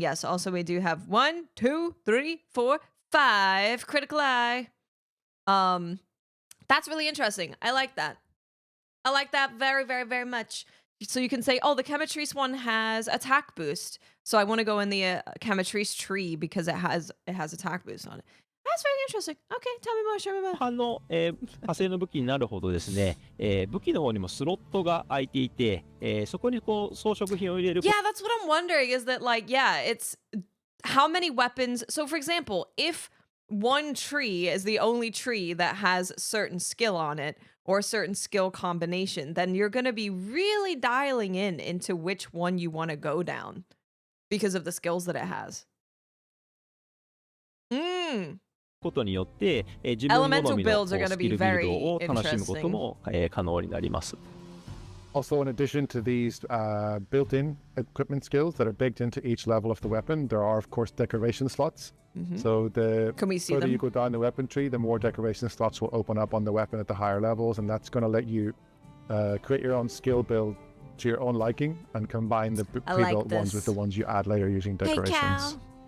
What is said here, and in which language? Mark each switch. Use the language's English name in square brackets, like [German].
[English] Yes, also we do have 1, 2, 3, 4, 5 critical eye. That's really interesting. I like that. I like that very, very, very much. So you can say, oh, the Chemitrese one has attack boost. So I want to go in the Chemitrese tree because it has attack boost on it. That's very interesting. Okay, tell me more, show me more. [Japanese] 派生の武器になるほどですね、武器の方にもスロットが空いていて、そこにこう装飾品を入れる。 [English] Yeah, that's what I'm wondering is that like, yeah, it's how many weapons. So for example, if one tree is the only tree that has certain skill on it or a certain skill combination, then you're going to be really dialing into which one you want to go down because of the skills that it has. [Japanese] ことによって、自分好みのスキルビルドを楽しむことも、可能になります。 [English] Also, in addition to these built-in equipment skills that are baked into each level of the weapon, there are, of course, decoration slots. So the further you go down the weapon tree, the more decoration slots will open up on the weapon at the higher levels, and that's going to let you create your own skill build to your own liking and combine the pre-built ones with the ones you add later using decorations.